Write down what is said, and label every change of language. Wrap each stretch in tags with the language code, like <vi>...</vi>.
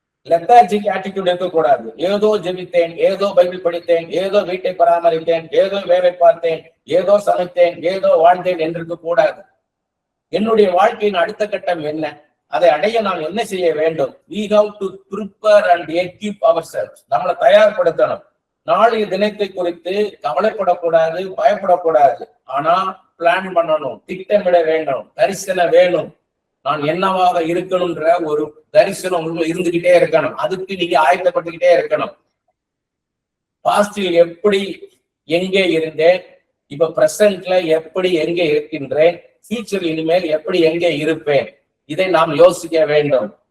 <ta>Lethargic attitude இருக்கக்கூடாது. ஏதோ ஜெபித்தேன், ஏதோ பைபிள் படித்தேன், ஏதோ வீட்டை பராமரித்தேன், ஏதோ வேலை பார்த்தேன், ஏதோ சமைத்தேன், ஏதோ வாழ்ந்தேன் என்று கூடாது. என்னுடைய வாழ்க்கையின் அடுத்த கட்டம் என்ன, அதை அடைய நாம் என்ன செய்ய வேண்டும்?</ta> <en>We have to prepare and equip ourselves.</en> <ta>நம்மளை தயார்படுத்தணும். நாளைய தினத்தை குறித்து கவலைப்படக்கூடாது, பயப்படக்கூடாது. ஆனா பிளான் பண்ணணும், திட்டமிட வேண்டும், தரிசனம் வேணும். நான் என்னவாக இருக்கணும்ன்ற ஒரு தரிசனம் இருந்துகிட்டே இருக்கணும். அதுக்கு நீங்க ஆயத்தப்பட்டுக்கிட்டே இருக்கணும். பாஸ்டில் எப்படி எங்கே இருந்தேன், இப்ப பிரசன்ட்ல எப்படி எங்கே இருக்கின்றேன், ஃபியூச்சர் இனிமேல் எப்படி எங்கே இருப்பேன், இதை நாம் யோசிக்க வேண்டும்.</ta>